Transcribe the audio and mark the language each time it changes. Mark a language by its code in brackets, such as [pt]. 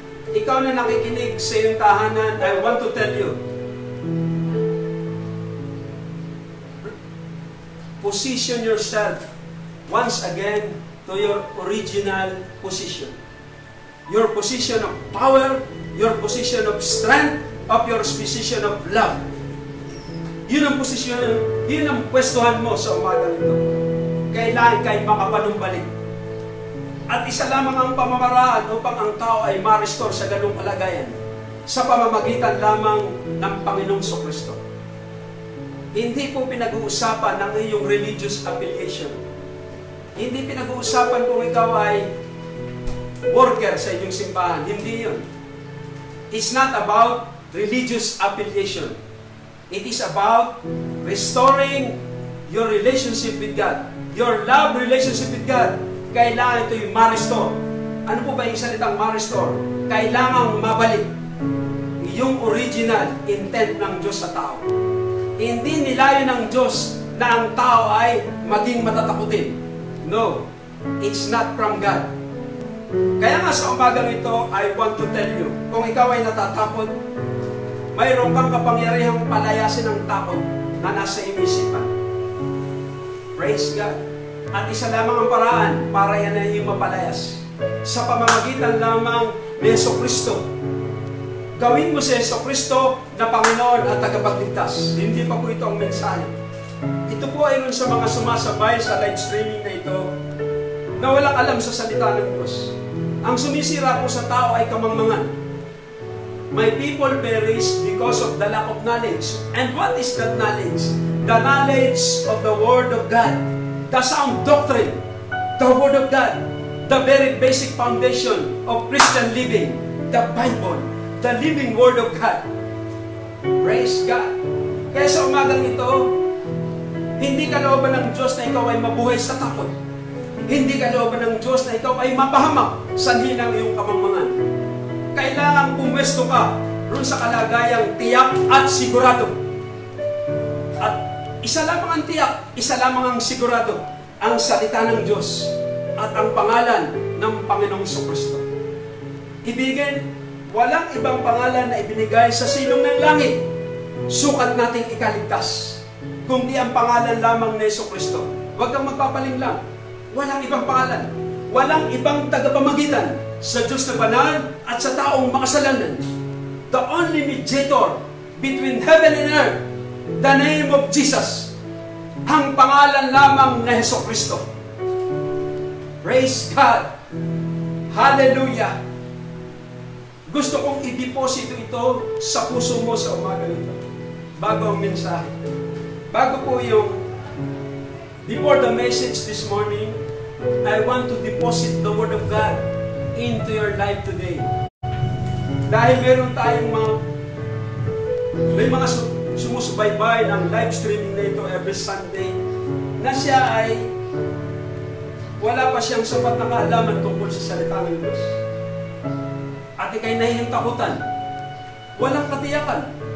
[tl] Ikaw na nakikinig sa iyong tahanan, [en] I want to tell you, position yourself once again to your original position. Your position of power, your position of strength, of your position of love. [tl] Yun ang posisyon, yun ang pwestuhan mo sa umagang ito. Kailangan kay makapanumbalik. At isa lamang ang pamamaraan upang ang tao ay ma-restore sa ganung kalagayan, sa pamamagitan lamang ng Panginoong Kristo. Hindi po pinag-uusapan ng iyong religious affiliation. Hindi pinag-uusapan kung ikaw ay worker sa inyong simbahan. Hindi yun. [en] It's not about religious affiliation. It is about restoring your relationship with God. Your love relationship with God. [tl] Kailangan ito yung ma-restore. Ano po ba yung salitang ma-restore? Kailangan mabalik yung original intent ng Diyos sa tao. Hindi nilayo ng Diyos na ang tao ay maging matatakutin. [en] No, it's not from God. [tl] Kaya nga sa umagang ito, [en] I want to tell you, [tl] kung ikaw ay natatakot, mayroon kang kapangyarihang palayasin ng takot na nasa iyong isipan. Praise God. At isa lamang ang paraan para yan ay iyong mapalayas. Sa pamamagitan lamang ni Jesucristo. Gawin mo si Jesucristo na Panginoon at tagapagligtas. Hindi pa po ito ang mensahe. Ito po ay rin sa mga sumasabay sa live streaming na ito na walang alam sa salita ng Diyos. Ang sumisira po sa tao ay kamangmangan. [en] My people perish because of the lack of knowledge. And what is that knowledge? The knowledge of the Word of God. The sound doctrine. The Word of God. The very basic foundation of Christian living. The Bible. The living Word of God. Praise God. [tl] Kaya sa umagang ito, hindi kalooban ng Diyos na ikaw ay mabuhay sa takot. Hindi kalooban ng Diyos na ikaw ay mapahamak sa hinang iyong kamangmangan. Kailangan pumwesto ka roon sa kalagayang tiyak at sigurado. At isa lamang ang tiyak, isa lamang ang sigurado, ang salita ng Diyos at ang pangalan ng Panginoong Kristo. Ibigin, walang ibang pangalan na ibinigay sa silong ng langit. Sukat nating ikaligtas, kundi ang pangalan lamang ni Kristo. Huwag kang magpapaling lang. Walang ibang pangalan. Walang ibang tagapamagitan sa Diyos na banal at sa taong makasalanan. [en] The only mediator between heaven and earth, the name of Jesus. [tl] Ang pangalan lamang na Jesucristo. Praise God. Hallelujah. Gusto kong i-deposito ito sa puso mo sa umaga nito. Bago ang mensahe. Bago po yung [en] before the message this morning, I want to deposit the Word of God into your life today. [tl] Dahil meron tayong may mga sumusubaybay ng live streaming na ito [en] every Sunday [tl] na siya ay wala pa siyang sapat na kaalaman tungkol sa salita ng Diyos. At ikay nahihing takutan. Walang katiyakan.